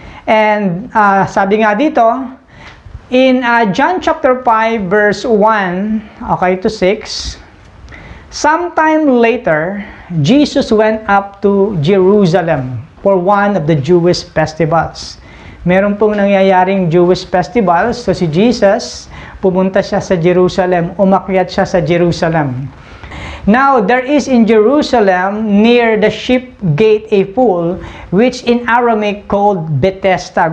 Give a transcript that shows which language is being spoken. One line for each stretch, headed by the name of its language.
English: And sabi nga dito, in John chapter 5 verse 1, okay, to 6, sometime later, Jesus went up to Jerusalem for one of the Jewish festivals.
Filipino: Meron pong nangyayaring Jewish festivals, so si Jesus, pumunta siya sa Jerusalem, umakyat siya sa Jerusalem.
English: Now, there is in Jerusalem, near the sheep gate, a pool, which in Aramaic called Bethesda.